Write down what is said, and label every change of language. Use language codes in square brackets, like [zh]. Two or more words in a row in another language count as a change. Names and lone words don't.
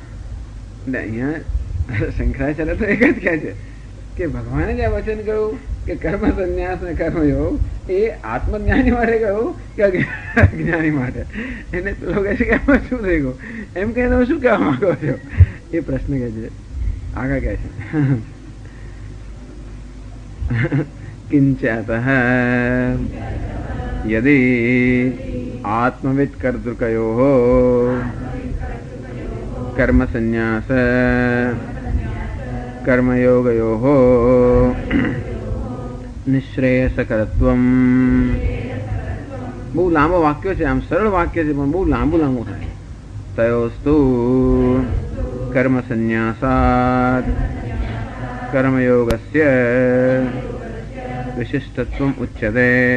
[gu] એટલે અહીંયા શંકરાચાર્ય તો એક જ કહે છે કે ભગવાને જે વચન કહ્યું કે કર્મ સંન્યાસ ને કર્મયોગ એ આત્મજ્ઞાની માટે કહ્યું કે અજ્ઞાની માટે. એને પેલો કહે છે કે એમાં શું થઈ ગયું, એમ કહીને શું કહેવા માંગો છો એ પ્રશ્ન કહે છે. આગળ કહે છે [sa] કિંચાતઃ યદિ आत्मवित् कर्तृकयोः कर्म संन्यास कर्मयोगयोः નિશ્રેયસકરત્વમ. [gu] બહુ લાંબો વાક્ય છે, આમ સરળ વાક્ય છે પણ બહુ લાંબુ થાય. [sa] તયોસ્તુ કર્મ સંન્યાસાત કર્મયોગસ્ય વિશિષ્ટત્વમ ઉચ્યતે.